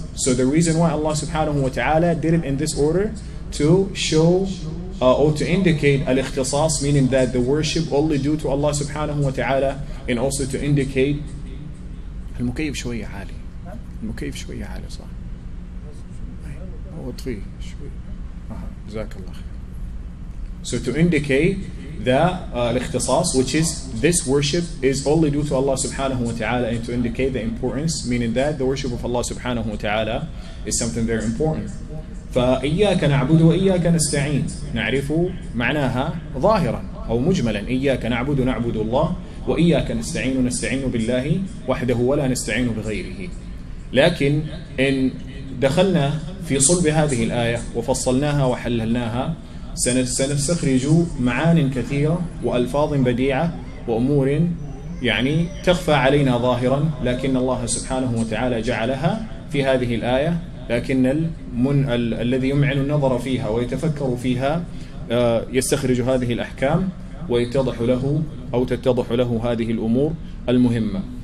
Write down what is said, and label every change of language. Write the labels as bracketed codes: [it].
[en] So the reason why Allah subhanahu wa ta'ala did it in this order, to show or to indicate al-ikhtisas, meaning that the worship only due to Allah subhanahu wa ta'ala, and also to indicate [ar] المكيف شوية عالي. المكيف شوية عالي صح. وطفيه شوي. جزاك الله خير. [en] So to indicate الاختصاص, which is this worship is only due to Allah subhanahu wa ta'ala, and to indicate the importance, meaning that the worship of Allah subhanahu wa ta'ala is something very important. [ar] فإياك نعبد وإياك نستعين نعرف معناها ظاهرا أو مجملا. إياك نعبد نعبد الله، وإياك نستعين نستعين بالله وحده ولا نستعين بغيره. لكن إن دخلنا في صلب هذه الآية وفصلناها وحللناها سنستخرج معان كثيرة وألفاظ بديعة وأمور يعني تخفى علينا ظاهرا، لكن الله سبحانه وتعالى جعلها في هذه الآية، لكن الذي يمعن النظر فيها ويتفكر فيها يستخرج هذه الأحكام ويتضح له أو تتضح له هذه الأمور المهمة.